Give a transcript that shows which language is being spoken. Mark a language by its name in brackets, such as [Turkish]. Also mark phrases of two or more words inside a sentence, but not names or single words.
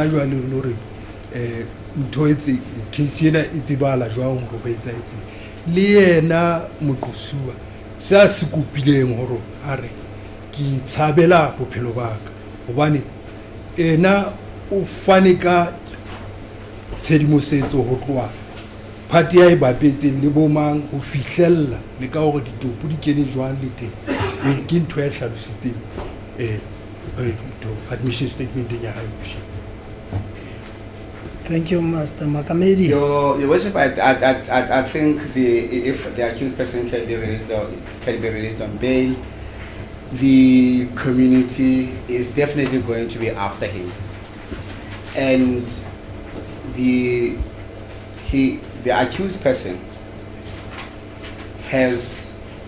[Southern Sotho] jwa le hore ntho etse case ena e tsebala jwang go ba etsaetseng le yena moqosuwa se a se kopileng hore are ke tshabela bophelo ba ka hobane ena o fane ka tshedimosetso ho tloa party ya e bapetseng le bomang ho fihlella le ka hore ditopo di kene jwang le teng ke ntho ya hlalositseng [English] admission statement [Southern Sotho] ya hae. [English] Thank you, Master Makamedi. Your worship, I think if the accused person can be released on bail, the community is definitely going to be after him, and the accused person has